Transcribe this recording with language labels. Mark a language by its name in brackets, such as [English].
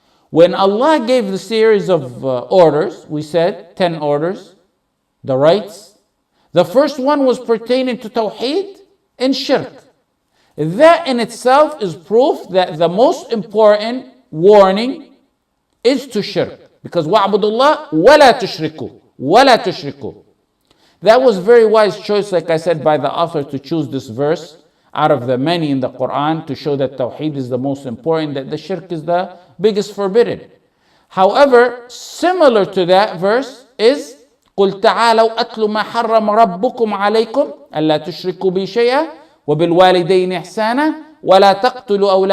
[English] When Allah gave the series of orders, we said 10 orders, the rights. The first one was pertaining to Tawheed and Shirk. That in itself is proof that the most important warning is to Shirk. [Arabic] Because وَاعْبُدُوا اللَّهَ وَلَا تُشْرِكُوا وَلَا تُشْرِكُوا. [English] That was a very wise choice, like I said, by the author to choose this verse out of the many in the Quran to show that Tawheed is the most important, that the Shirk is the biggest forbidden. However, similar to that verse is [Arabic] قل تعالوا أتل ما حرم ربكم عليكم ألا تشركوا بي شيئا وبالوالدين إحسانا ولا تقتلوا